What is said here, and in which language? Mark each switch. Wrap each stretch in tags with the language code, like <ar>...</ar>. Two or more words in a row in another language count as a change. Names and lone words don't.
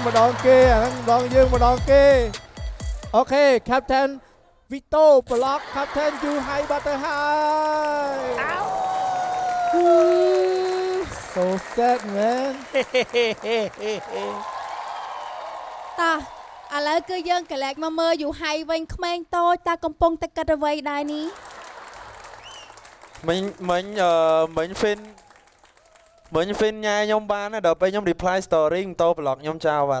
<km>ម្ដងគេអាហ្នឹងម្ដងយើងម្ដងគេអូខេ Captain Vito Block Captain យូហៃបាត់ទៅហើយ</km> <en>So sad man</en> <km>តោះឥឡូវគឺយើងកលែកមកមើលយូហៃវិញក្មេងតូចតើកំពុងតែគិតអ្វីដែរនេះ មិញ Fin ញ៉ាខ្ញុំបានដល់ពេលខ្ញុំ</km> <en>reply story</en> <km>ម៉ូតូ block ខ្ញុំចោលបាត់</km>